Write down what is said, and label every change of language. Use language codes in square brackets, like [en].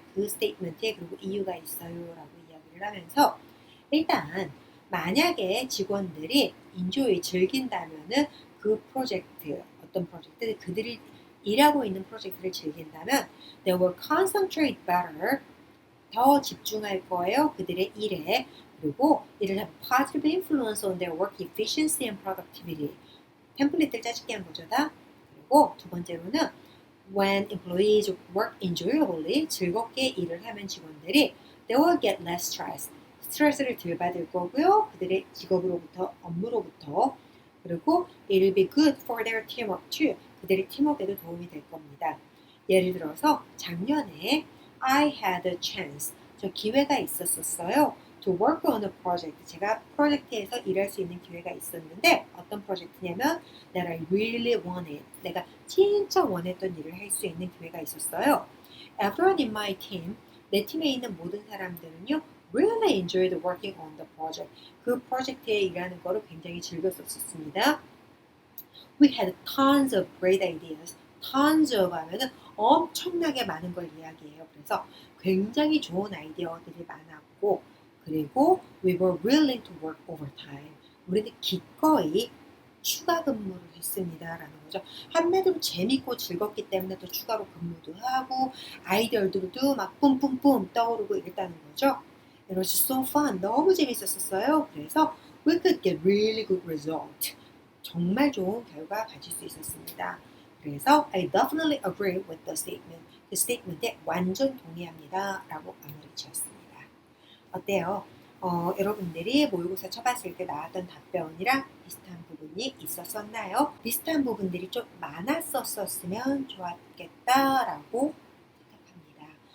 [ko] 그 스테이트먼트에 그리고 이유가 있어요 라고 이야기를 하면서 일단 만약에 직원들이 enjoy, 즐긴다면은 그 프로젝트, 어떤 프로젝트, 그들이 일하고 있는 프로젝트를 즐긴다면 [en] they will concentrate better, [ko] 더 집중할 거예요. 그들의 일에. [en] 그리고 it'll have positive influence on their work efficiency and productivity. [ko] 템플릿을 짜집게 한 거죠. 다. [en] 그리고 두 번째로는 when employees work enjoyably, [ko] 즐겁게 일을 하면 직원들이 [en] they will get less stress. [ko] 스트레스를 덜 받을 거고요. 그들의 직업으로부터, 업무로부터. 그리고 [en] it'll be good for their teamwork too. [ko] 그들의 팀워크에도 도움이 될 겁니다. 예를 들어서 작년에 [en] I had a chance. [ko] 저 기회가 있었어요. [en] To work on a project. [ko] 제가 프로젝트에서 일할 수 있는 기회가 있었는데 어떤 프로젝트냐면 [en] that I really wanted. [ko] 내가 진짜 원했던 일을 할 수 있는 기회가 있었어요. [en] Everyone in my team, [ko] 내 팀에 있는 모든 사람들은요 [en] really enjoyed working on the project. [ko] 그 프로젝트에 일하는 거를 굉장히 즐겼었습니다. [en] We had tons of great ideas. [ko] Tons of 하면은 엄청나게 많은 걸 이야기해요. 그래서 굉장히 좋은 아이디어들이 많았고 그리고 [en] we were willing to work overtime. [ko] 우리는 기꺼이 추가 근무를 했습니다. 라는 거죠. 한마디로 재밌고 즐겁기 때문에 또 추가로 근무도 하고 아이디어들도 막 뿜뿜뿜 떠오르고 이랬다는 거죠. [en] It was so fun. [ko] 너무 재밌었어요. 그래서 [en] we could get really good result. [ko] 정말 좋은 결과 가질 수 있었습니다. 그래서 [en] I definitely agree with the statement. [ko] 그 스테이트먼트에 완전 동의합니다. 라고 마무리 지었습니다. 어때요? 여러분들이 모의고사 쳐봤을 때 나왔던 답변이랑 비슷한 부분이 있었었나요? 비슷한 부분들이 좀 많았었으면 좋았겠다라고 생각합니다.